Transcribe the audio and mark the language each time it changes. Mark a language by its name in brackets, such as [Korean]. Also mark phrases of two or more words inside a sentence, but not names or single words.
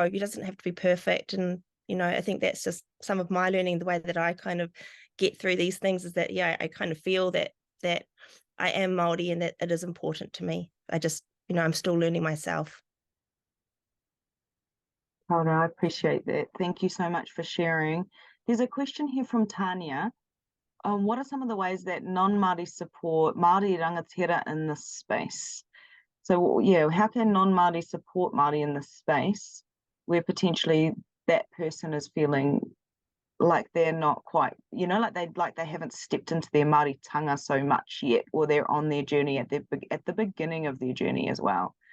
[English] It doesn't have to be perfect. And, you know, I think that's just some of my learning, the way that I kind of get through these things, is that, yeah, I kind of feel that I am Māori and that it is important to me. I just, you know, I'm still learning myself. Oh, no, I appreciate that. Thank you so much for sharing. There's a question here from Tanya. What are some of the ways that non-Māori support [Māori] Māori rangatira [English] in this space? So, yeah, how can non-Māori support Māori in this space where potentially that person is feeling like they're not quite, you know, like they haven't stepped into their Māori tanga so much yet, or they're on their journey at the beginning of their journey as well?